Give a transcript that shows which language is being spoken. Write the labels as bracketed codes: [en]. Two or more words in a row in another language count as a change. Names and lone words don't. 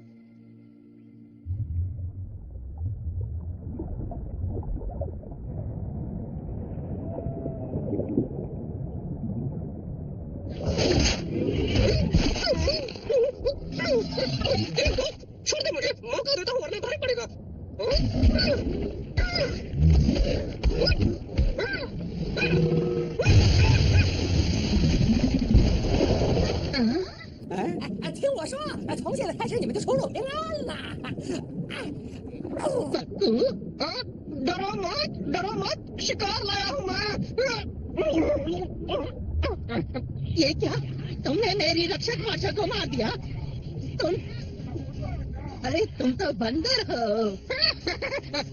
[hi] छोड़ दे मुझे, मौका देता हूँ वरना भारी पड़ेगा। [zh] 听我说，从现在开始你们就出入平安了。 [hi] डरो मत, शिकार लाया हूँ मैं। ये क्या? तुमने मेरी रक्षक वर्षा को मार दिया? अरे तुम तो बंदर हो।